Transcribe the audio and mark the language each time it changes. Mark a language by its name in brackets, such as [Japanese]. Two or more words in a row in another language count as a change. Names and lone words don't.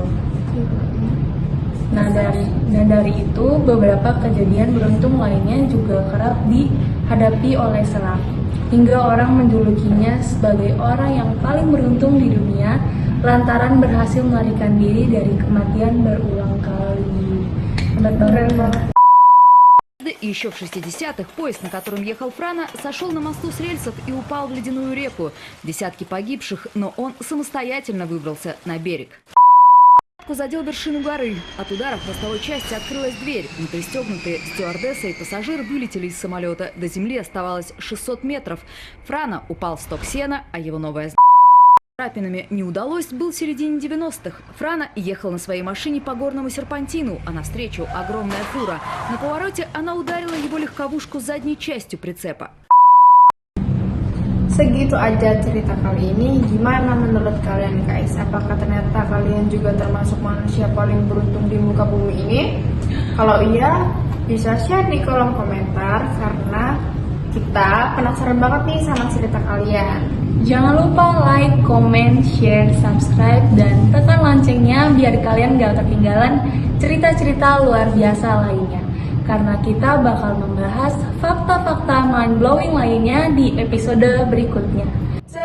[Indonesian] Nah, dari itu beberapa kejadian beruntung lainnya juga kerap dihadapi oleh Selak, hingga orang menjulukinya sebagai orang yang paling beruntung di dunia lantaran berhasil melarikan diri dari kematian berulang kali. Keren banget. [Russian] И еще в 60-х поезд, на котором ехал Франа, сошел на мосту с рельсов и упал в ледяную реку. Десятки погибших, но он самостоятельно выбрался на берег. Задел вершину горы. От удара в хвостовой части открылась дверь. Непристегнутые стюардесса и пассажир вылетели из самолета. До земли оставалось 600 метров. Франа упал в сток сена, а его новая царапинами не удалось, был в середине 90-х. Франа ехал на своей машине по горному серпантину, а навстречу огромная фура. На повороте она ударила его легковушку задней частью прицепа. [Indonesian] Segitu aja cerita kali ini. Gimana menurut kalian guys? Apakah ternyata kalian juga termasuk manusia paling beruntung di muka bumi ini? Kalau iya, bisa share di kolom komentar karena kita penasaran banget nih sama cerita kalian. Jangan lupa [English] like, comment, share, [Indonesian] subscribe, dan tekan loncengnya biar kalian gak ketinggalan cerita-cerita luar biasa lainnya. Karena kita bakal membahas fakta-fakta mind-blowing lainnya di episode berikutnya.